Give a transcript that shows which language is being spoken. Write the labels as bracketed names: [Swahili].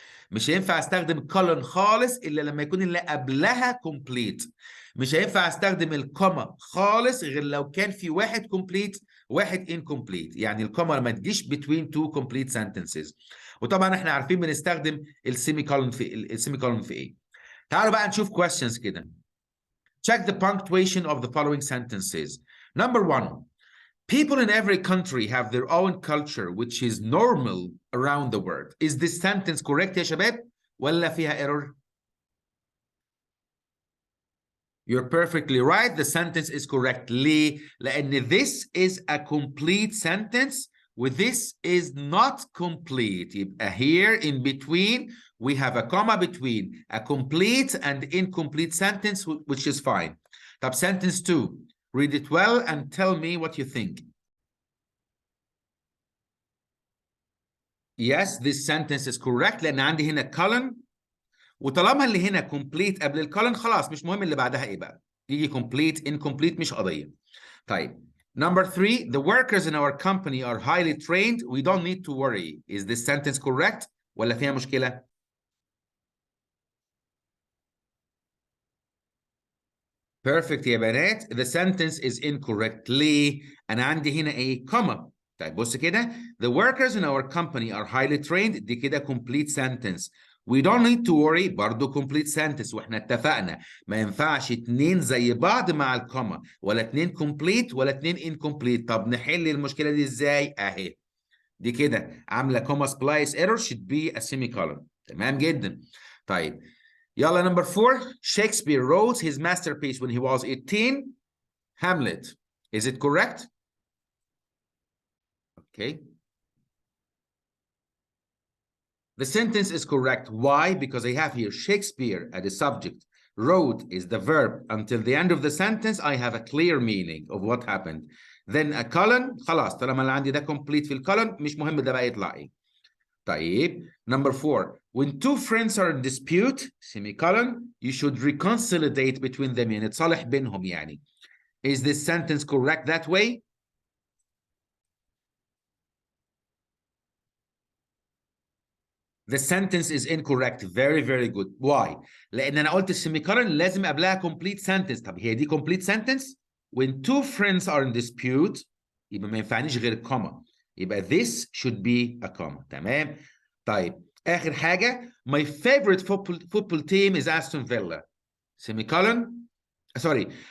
[Arabic] مش هينفع استخدم كولون خالص الا لما يكون اللي قبلها كومبليت. مش هينفع استخدم الكوما خالص غير لو كان في واحد كومبليت واحد انكومبليت، يعني الكوما ما تجيش [English] between two complete sentences. [Arabic] وطبعا احنا عارفين بنستخدم السيميكولون في ايه. تعالوا بقى نشوف questions كده. [English] Check the punctuation of the following sentences. Number 1. People in every country have their own culture which is normal around the world. Is this sentence correct [Arabic] يا شباب ولا فيها [English] error؟ You're perfectly right. The sentence is correct. [Arabic] ليه؟ لأن [English] this is a complete sentence with this is not complete. يبقى here in between we have a comma between a complete and incomplete sentence, which is fine. طب sentence 2. Read it well and tell me what you think. Yes, this sentence is correct [Arabic] لأن عندي هنا colon، وطالما اللي هنا complete قبل الكولن خلاص مش مهم اللي بعدها ايه بقى، يجي complete incomplete مش قضية. طيب number 3. [English] The workers in our company are highly trained. We don't need to worry. Is this sentence correct [Arabic] ولا فيها مشكلة؟ [English] Perfect [Arabic] يا بنات. [English] The sentence is incorrect. [Arabic] ليه؟ أنا عندي هنا إيه؟ comma. طيب بص كده. [English] The workers in our company are highly trained. [Arabic] دي كده [English] complete sentence. We don't need to worry برضه complete sentence. [Arabic] واحنا اتفقنا ما ينفعش اتنين زي بعض مع الكوما، ولا اتنين complete ولا اتنين incomplete. طب نحل المشكلة دي ازاي؟ أهي. دي كده عاملة [English] comma splice error should be a semicolon. [Arabic] تمام جدا. طيب. يلا number 4. [English] Shakespeare wrote his masterpiece when he was 18. Hamlet. Is it correct? Okay. The sentence is correct. Why? Because I have here Shakespeare as the subject. Wrote is the verb. Until the end of the sentence, I have a clear meaning of what happened. Then a colon. [Arabic] خلاص طالما اللي عندي ده complete في الكولن مش مهم ده بقى يطلع ايه. [English] طيب. Number 4. When two friends are in dispute, semicolon, you should reconcile between them. [Arabic] يعني تصالح بينهم يعني. [English] Is this sentence correct that way? The sentence is incorrect. Very, very good. Why? [Arabic] لأن أنا قلت السيميكولن لازم قبلها complete sentence. طب هي دي [English] complete sentence؟ When two friends are in dispute [Arabic] يبقى ما ينفعنيش غير [English] comma. يبقى this should be a comma. [Arabic] تمام؟ طيب آخر حاجة. [English] My favorite football team is Aston Villa. Semicolon. Sorry.